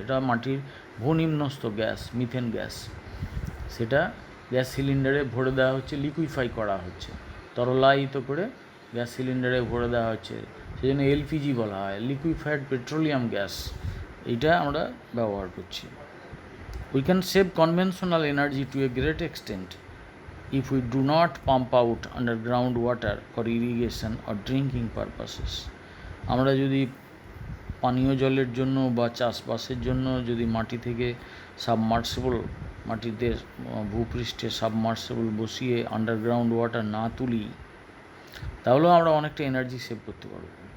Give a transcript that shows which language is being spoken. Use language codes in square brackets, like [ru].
[bn] এটা মাটির ভূনিম্নস্থ gas, methane gas. সেটা গ্যাস সিলিন্ডারে ভরে দেওয়া হচ্ছে, লিকুইফাই করা হচ্ছে, তরলায়িত করে গ্যাস সিলিন্ডারে ভরে দেওয়া হচ্ছে। সেই জন্য এলপিজি বলা হয়, লিকুইফাইড পেট্রোলিয়াম গ্যাস। এইটা আমরা ব্যবহার করছি। [en] We can save conventional energy to a great extent if we do not pump out underground water for irrigation or drinking purposes. [bn] আমরা যদি পানীয় জলের জন্য বা চাষবাসের জন্য যদি মাটি থেকে সাবমার্সিবল, মাটিতে ভূপৃষ্ঠে সাবমার্সিবল বসিয়ে আন্ডারগ্রাউন্ড ওয়াটার না তুলি, তাহলেও আমরা অনেকটা এনার্জি সেভ করতে পারব।